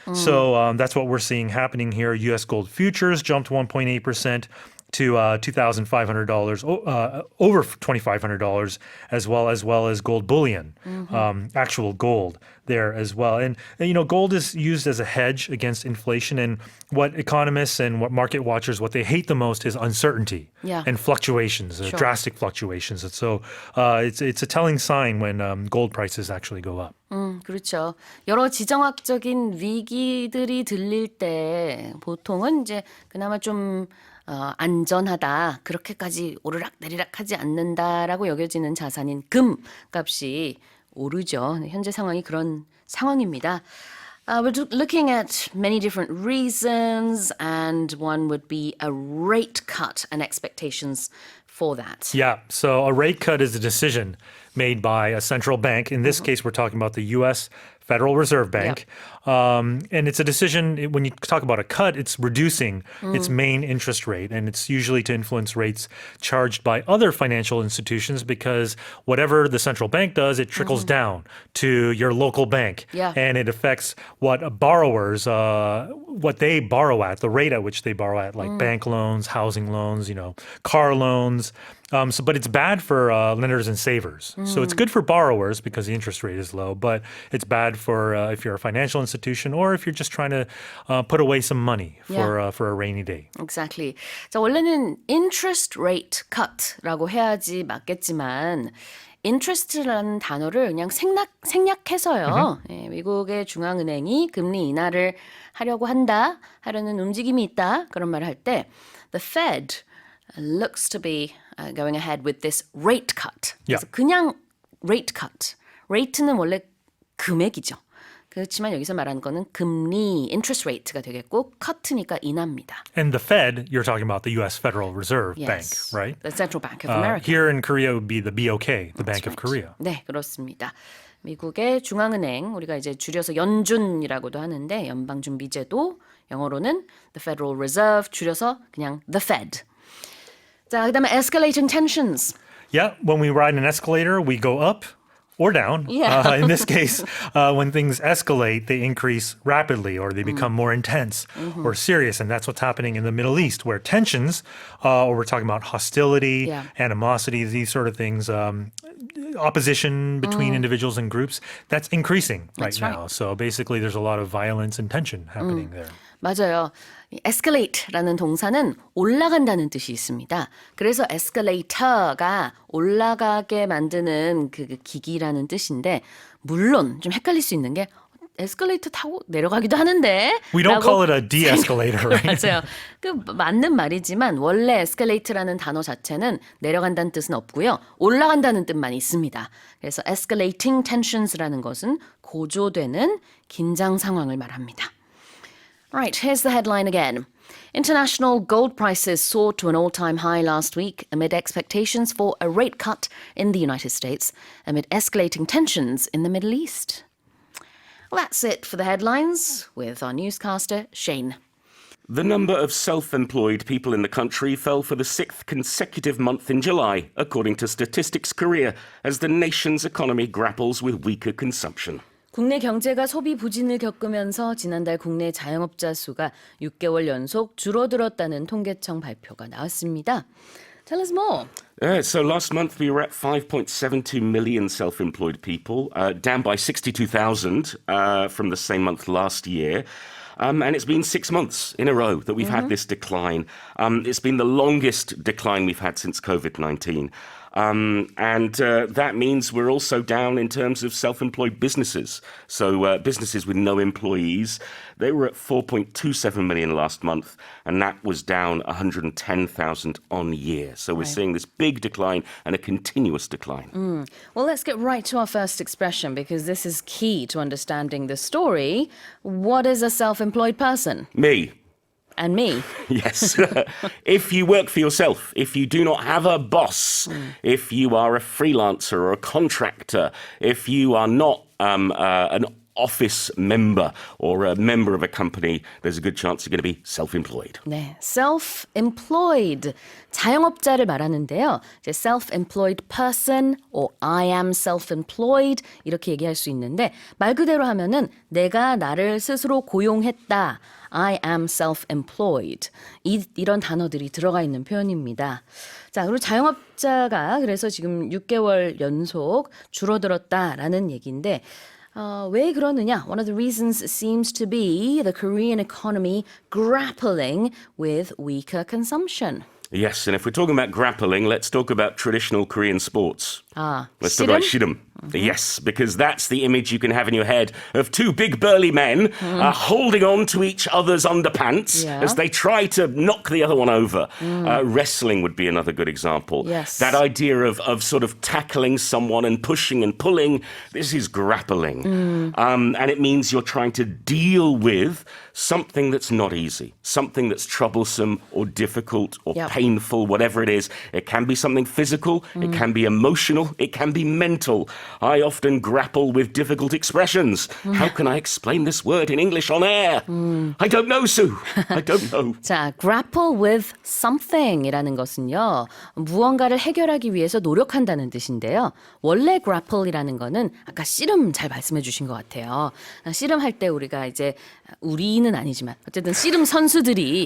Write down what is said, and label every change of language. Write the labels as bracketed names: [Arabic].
[English] So that's what we're seeing happening here. U.S. gold futures jumped 1.8% to $2,500, over $2,500, as well as gold bullion, actual gold there as well. And gold is used as a hedge against inflation. And what economists and what market watchers, what they hate the most is uncertainty and fluctuations, drastic fluctuations. And so it's a telling sign when gold prices actually go up. [Korean] 그렇죠. 여러 지정학적인 위기들이 들릴 때 보통은 이제 그나마 좀 안전하다, 그렇게까지 오르락 내리락하지 않는다라고 여겨지는 자산인 금 값이 오르죠. 현재 상황이 그런 상황입니다. [English] We're looking at many different reasons, and one would be a rate cut and expectations for that. Yeah, so a rate cut is a decision made by a central bank. In this case, we're talking about the U.S. Federal Reserve Bank. And it's a decision, when you talk about a cut, it's reducing its main interest rate. And it's usually to influence rates charged by other financial institutions because whatever the central bank does, it trickles down to your local bank. Yeah. And it affects what borrowers, what they borrow at, the rate at which they borrow at, like bank loans, housing loans, car loans. But it's bad for lenders and savers. So it's good for borrowers because the interest rate is low, but it's bad for if you're a financial institution or if you're just trying to put away some money for a rainy day. Exactly. [Korean] 자, 원래는 interest rate cut라고 해야지 맞겠지만 interest라는 단어를 그냥 생략해서요. 예, 미국의 중앙은행이 금리 인하를 하려는 움직임이 있다. 그런 말을 할 때 [English] the Fed looks to be going ahead with this rate cut. [Korean] 그래서 그냥 rate cut. rate는 원래 금액이죠. 그렇지만 여기서 말하는 거는 금리, interest rate가 되겠고 cut니까 인하입니다. [English] And the Fed, you're talking about the U.S. Federal Reserve Bank, right? The Central Bank of America. Here in Korea it would be the BOK, the Bank of Korea. [Korean] 네, 그렇습니다. 미국의 중앙은행, 우리가 이제 줄여서 연준이라고도 하는데 연방준비제도, 영어로는 the Federal Reserve, 줄여서 그냥 the Fed. 자, 그다음에 [English] escalating tensions. Yeah, when we ride an escalator, we go up or down. Yeah. In this case, when things escalate, they increase rapidly or they become more intense or serious. And that's what's happening in the Middle East, where tensions, or we're talking about hostility, animosity, these sort of things, opposition between individuals and groups, that's increasing right now. So basically, there's a lot of violence and tension happening there. [Korean] 맞아요. escalate라는 동사는 올라간다는 뜻이 있습니다. 그래서 escalator가 올라가게 만드는 그 기기라는 뜻인데 물론 좀 헷갈릴 수 있는 게 에스컬레이터 타고 내려가기도 하는데 [English] We don't call it a de-escalator, right? [Korean] 맞아요. 그 맞는 말이지만 원래 escalate라는 단어 자체는 내려간다는 뜻은 없고요. 올라간다는 뜻만 있습니다. 그래서 [English] escalating tentions [Korean] 라는 것은 고조되는 긴장 상황을 말합니다. [English] Right, here's the headline again. International gold prices soared to an all-time high last week amid expectations for a rate cut in the United States amid escalating tensions in the Middle East. Well, that's it for the headlines with our newscaster, Shane. The number of self-employed people in the country fell for the sixth consecutive month in July, according to Statistics Korea, as the nation's economy grapples with weaker consumption. [Korean] 국내 경제가 소비 부진을 겪으면서 지난달 국내 자영업자 수가 6개월 연속 줄어들었다는 통계청 발표가 나왔습니다. [English] Tell us more. So last month we were at 5.72 million self-employed people, down by 62,000 from the same month last year. And it's been 6 months in a row that we've had this decline. It's been the longest decline we've had since COVID-19. And that means we're also down in terms of self-employed businesses. So businesses with no employees, they were at 4.27 million last month, and that was down 110,000 on year. So we're seeing this big decline and a continuous decline. Well, let's get right to our first expression because this is key to understanding the story. What is a self-employed person? Me. And me. Yes. If you work for yourself, if you do not have a boss, if you are a freelancer or a contractor, if you are not an office member or a member of a company, there's a good chance you're going to be self-employed. [Korean] 네, self-employed 자영업자를 말하는데요. 이제 [English] self-employed person or I am self-employed [Korean] 이렇게 얘기할 수 있는데 말 그대로 하면은 내가 나를 스스로 고용했다. [English] I am self-employed. [Korean] 이런 단어들이 들어가 있는 표현입니다. 자, 그리고 자영업자가 그래서 지금 6개월 연속 줄어들었다라는 얘기인데 왜 그러느냐? [English] One of the reasons seems to be the Korean economy grappling with weaker consumption. Yes, and if we're talking about grappling, let's talk about traditional Korean sports. Let's talk about shirum. Yes, because that's the image you can have in your head of two big burly men holding on to each other's underpants Yeah. as they try to knock the other one over. Wrestling would be another good example. Yes. That idea of sort of tackling someone and pushing and pulling, this is grappling. And it means you're trying to deal with something that's not easy, something that's troublesome or difficult or Yep. painful, whatever it is. It can be something physical, it can be emotional, it can be mental. I often grapple with difficult expressions. How can I explain this word in English on air? I don't know, Sue. I don't know. [Korean] 자, [English] grapple with something [Korean] 이라는 것은요. 무언가를 해결하기 위해서 노력한다는 뜻인데요. 원래 grapple이라는 거는 아까 씨름 잘 말씀해 주신 것 같아요. 씨름할 때 우리가 이제 우리는 아니지만 어쨌든 씨름 선수들이